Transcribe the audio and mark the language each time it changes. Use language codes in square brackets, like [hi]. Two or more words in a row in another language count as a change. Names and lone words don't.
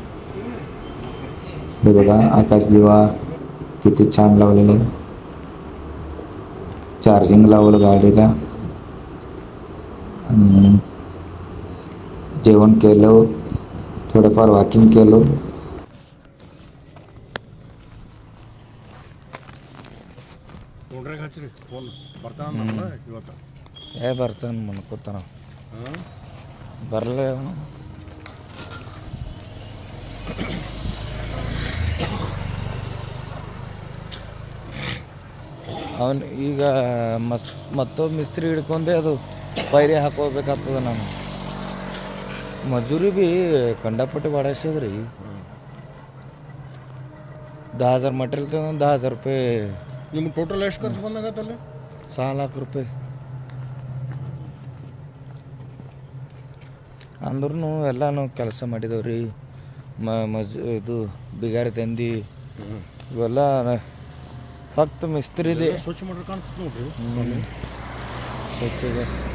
[mr] हे बघा, आकाश दिवा किती छान लावलेले. चार्जिंग लावलं गाडीला. जेवण केलं, थोडंफार वॉकिंग केलं. [kn] ಬರ್ತಾನೆ ಮನ್ಕೋತಾನ ಬರಲೇ. ಅವನು ಈಗ ಮತ್ತೊಬ್ಬ ಮಿಸ್ತ್ರಿ ಹಿಡ್ಕೊಂಡೆ ಅದು ಪೈರಿ ಹಾಕೋಬೇಕಾಗ್ತದೆ. ನಾನು ಮಜೂರಿ ಬಿ ಕಂಡಪಟ್ಟಿ ಬಾಡಿಸಿದ್ರಿ. [mr] 10,000 मटेरियल तर 10,000 रुपये. [kn] ನಿಮ್ಗೆ ಟೋಟಲ್ ಎಷ್ಟು ಖರ್ಚು ಬಂದಾಗತ್ತಲ್ಲ? [mr] 6 लाख रुपये. [kn] ಅಂದ್ರೂ ಎಲ್ಲನೂ ಕೆಲಸ ಮಾಡಿದವ್ರಿ. ಇದು ಬಿಗಾರಿ ತಂದು ಇವೆಲ್ಲ ಫಕ್ತ ಮಿಸ್ತ್ರಿದೆ. ಸ್ವಚ್ಛ ಮಾಡ್ರಿ ಕಾಣ್ತದೆ ನೋಡ್ರಿ. ಸ್ವಚ್ಛ ಇದೆ.